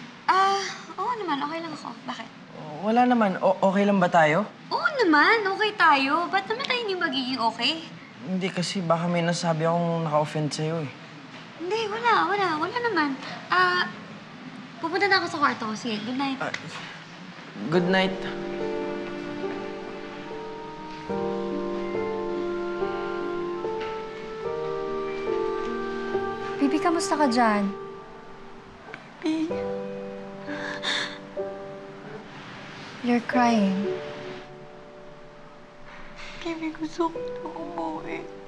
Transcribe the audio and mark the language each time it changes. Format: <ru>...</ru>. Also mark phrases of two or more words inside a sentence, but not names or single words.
<tl>Oo naman. Okay lang ako. Bakit? Wala naman. Okay lang ba tayo? Oo naman. Okay tayo. Ba't naman tayo hindi magiging okay? Hindi kasi baka may nasabi akong naka-offend sa'yo eh. Hindi, wala. Wala naman. Pupunta na ako sa kwarto ko. Sige,</tl> <en>good night. Good night.</en> <tl>Bibi, kamusta ka dyan? Bibi.</tl> <en>You're crying.</en> <tl>Bibi, gusto ko na umuwi.</tl>